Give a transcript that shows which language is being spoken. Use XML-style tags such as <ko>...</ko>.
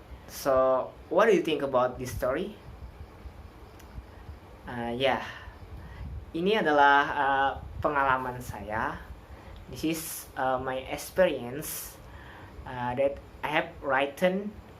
<en>So, what do you think about this story?</en> <id>Ini adalah pengalaman saya.</id> <en>This is my experience that I have written.</en>